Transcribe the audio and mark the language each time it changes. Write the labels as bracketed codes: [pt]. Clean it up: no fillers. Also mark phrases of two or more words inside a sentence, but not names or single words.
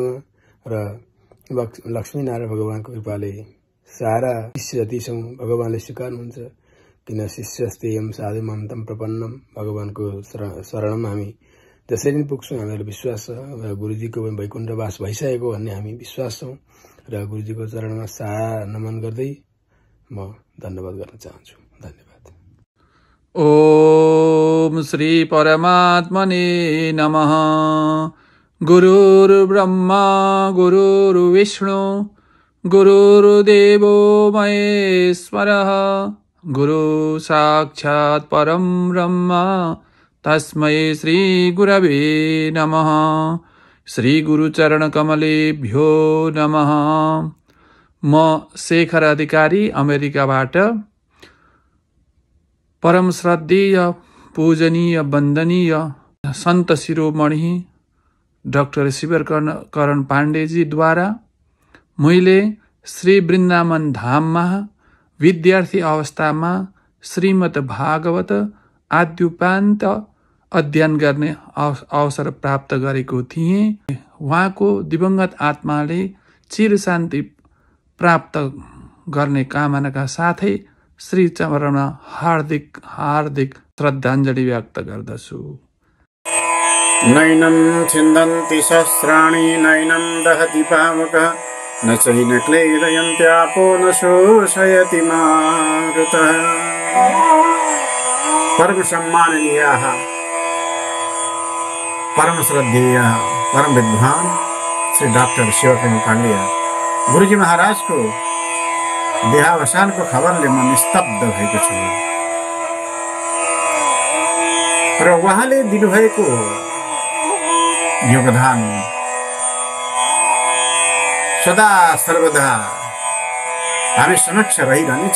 [ne] र लक्ष्मीनारायण भगवानको कृपाले सारा शिष्य जति छौँ भगवानले स्वीकार्नुहुन्छ, किन [sa] शिष्यस्तेयम साधुमन्तम प्रपन्नम। [ne] भगवानको शरणमा हामी जसरी पनि पुग्छौँ हामीलाई विश्वास छ र गुरुजीको पनि वैकुण्ठवास भइसकेको भन्ने हामी विश्वास छौँ। र गुरुजीको चरणमा सारा नमन गर्दै म धन्यवाद गर्न चाहन्छु। धन्यवाद। [sa] ओम श्री परमात्मने नमः। गुरुर्ब्रह्मा गुरुर्विष्णु गुरुर्देवो महेश्वरः गुरु साक्षात् परं ब्रह्म तस्मै श्री गुरवे नमः। श्री गुरुचरण कमलेभ्यो नमः। [ne] म शेखर अधिकारी अमेरिकाबाट परम श्रद्धेय पूजनीय वन्दनीय सन्त शिरोमणि डाक्टर शिवकर्ण पाण्डेजीद्वारा मैले श्री वृन्दावन धाममा विद्यार्थी अवस्थामा श्रीमद् भागवत आद्योपान्त अध्ययन गर्ने अवसर प्राप्त गरेको थिएँ। उहाँको दिवंगत आत्माले चिर शान्ति प्राप्त गर्ने कामनाका साथै श्री चरणमा हार्दिक हार्दिक श्रद्धाञ्जलि व्यक्त गर्दछु। [sa] नैनं छिन्दन्ति शस्त्राणि नैनं दहति पावकः न चैन क्लेदयन्त्यापो न शोषयति मारुतः। [ne] परम सम्माननीयाः परम श्रद्धेय परम विद्वान श्री डाक्टर शिवकर्ण पाण्डे गुरुजी महाराज को देहावसानको खबरले म निस्तब्ध भएको छु र उहाँले दिनुभएको योगदान सदा सर्वदा हामी समक्ष रहिरहनेछ।